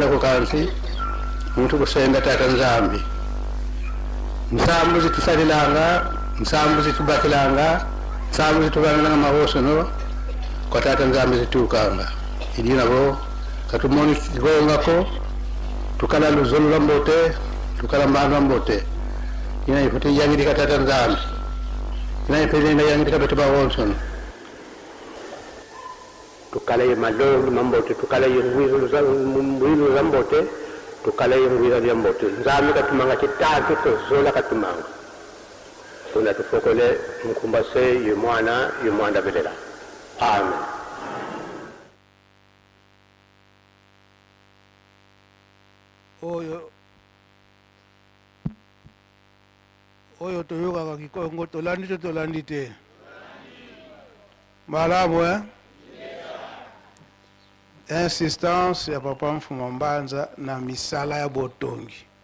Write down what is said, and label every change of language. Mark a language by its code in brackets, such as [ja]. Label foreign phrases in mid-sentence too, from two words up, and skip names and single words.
[kg] ko kansi muntu kusenda tata nzambi nsambu zitusalilanga nsambu zitubakilanga nsambu zitubananga mawoso no kwa tata nzambi zitukanga idina vo katumoni kigonga ko tukala luzolo lambote tukala mbanga lambote ina ifuti yangi dikatata nzambi ina ipele ina yangi dikabeteba Wilson tukala ye malolo mambote tukala ye ngwizo za mbote tukala ye ngwizo ya mbote nzambi katumanga kitatu tozola katumanga tuna tufokole mkumbase ye mwana belela amen. [ln] Oyo toyoka kakikongo tolandite malamu insistance ya papa Mfuma Mbanza na misala ya botongi